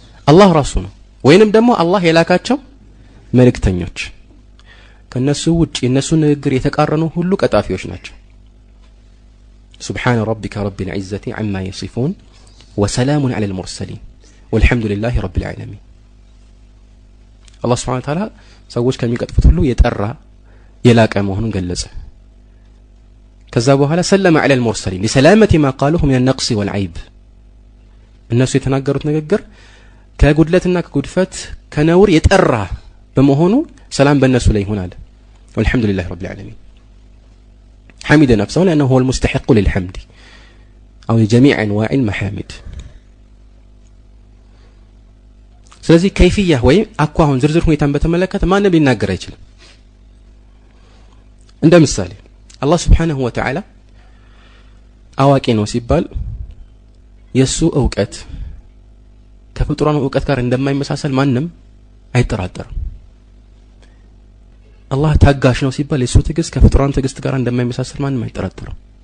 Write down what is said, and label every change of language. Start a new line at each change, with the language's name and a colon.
Amharic: አላህ ራሱ ነው። ወይንም ደግሞ አላህ የላካቸው መልእክተኞች። ከነሱ ውጪ እነሱ ንግግር የተቃረኑ ሁሉ ቀጣፊዎች ናቸው።
Arabic: سبحان ربك رب العزة عما يصفون وسلام على المرسلين والحمد لله رب العالمين. الله سبحانه وتعالى
Amharic: ሰዎች ከሚቀጥፉት ሁሉ የጠራ የላቀ መሆኑን ገለጸ። ከዛ በኋላ ሰለመ
Arabic: على المرسلين لسلامة ما قالوه من النقص والعيب.
Amharic: እነሱ የተናገሩት ንግግር ከጉድለትና ከጉድፈት ከነውር የጠራ በመሆኑ ሰላም በእነሱ ላይ ይሆናል።
Arabic: والحمد لله رب العالمين. حمد نفسه لأنه هو المستحق للحمد أو لجميع أنواع المحامد.
Amharic: ስለዚህ ከይፍያ ወይ አኳሁን ዝርዝር ሁኔታን በተመለከተ ማንም ሊናገር አይችልም። እንደ ምሳሌ አላህ Subhanahu Wa Ta'ala አዋቂ ነው ሲባል የሱ ዕውቀት ከፍጡራኑ ዕውቀት ጋር እንደማይመሳሰል ማንም አይጠራጠርም። አላህ ታጋሽ ነው ሲባል የሱ ትዕግስት ከፍጡራን ትዕግስት ጋር እንደማይመሳሰል ማንም አይጠራጠርም።